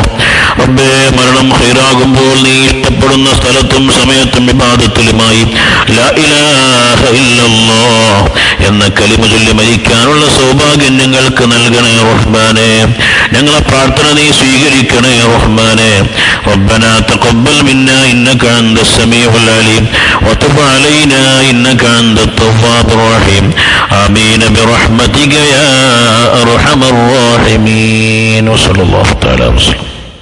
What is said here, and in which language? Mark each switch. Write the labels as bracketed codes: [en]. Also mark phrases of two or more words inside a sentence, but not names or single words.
[ml] റബ്ബേ, മരണം ഖൈറാകുമ്പോൾ നീ ഇഷ്ടപ്പെടുന്ന സ്ഥലത്തും സമയത്തും ഇബാദത്തിലുമായി [ar] لا إله إلا الله [ml] എന്ന കലിമ ചൊല്ലി മരിക്കാനുള്ള സൗഭാഗ്യം ഞങ്ങൾക്ക് നൽകണേ റഹ്മാനെ. ഞങ്ങളെ പ്രാർത്ഥന നീ സ്വീകരിക്കണേ റഹ്മാനെ. [ar] ربنا تقبل منا إنك أنت السميع العليم وتب علينا إنك أنت التواب الرحيم. آمين برحمتك يا أرحم الراحمين. وصلى الله تعالى وسلم.